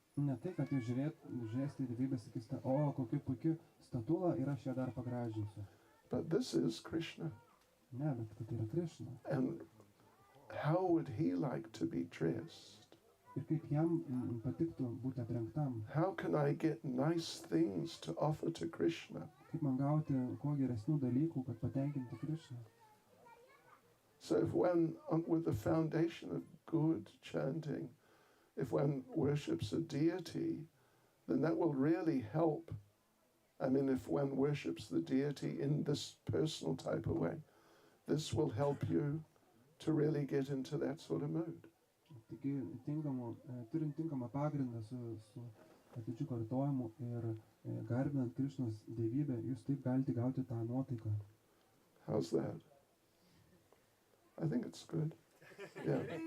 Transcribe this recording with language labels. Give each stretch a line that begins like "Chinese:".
Lithuanian: Ne tai, kad jūs žiūrėsite dievybės, sakysite, o, kokia puikia statula ir aš ją dar pagražinsiu.
English: But this is Krishna.
Lithuanian: Ne, bet kad tai yra Krishna.
English: And how would he like to be dressed?
Lithuanian: Ir kaip jam patiktų būti aprengtam,
English: How can I get nice things to offer to Krishna?
Lithuanian: kaip man gauti kuo geresnių dalykų, kad patenkinti Krishną.
English: So if one, with the foundation of good chanting, if one worships a deity, then that will really help. I mean, if one worships the deity in this personal type of way, this will help you to really get into that sort of mood.
Lithuanian: Taigi, turint tinkamą pagrindą su atidžiu kartojimu ir garbinant Krishnos dievybę, jūs taip galite gauti tą nuotaiką.
English: How's that? I think it's good. Yeah.